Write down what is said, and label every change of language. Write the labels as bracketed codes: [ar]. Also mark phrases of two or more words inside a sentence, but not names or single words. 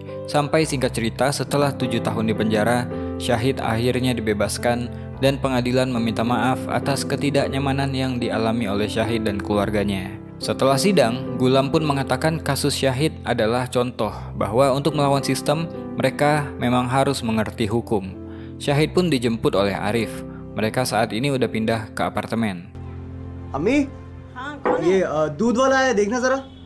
[id] Sampai singkat cerita, setelah 7 tahun di penjara, Syahid akhirnya dibebaskan dan pengadilan meminta maaf atas ketidaknyamanan yang dialami oleh Syahid dan keluarganya. Setelah sidang, Gulam pun mengatakan kasus Syahid adalah contoh bahwa untuk melawan sistem, mereka memang harus mengerti hukum. Syahid pun dijemput oleh Arif. Mereka saat ini udah pindah ke apartemen. [hi] Ami? हाँ कौन है? ये दूध वाला है, देखना जरा।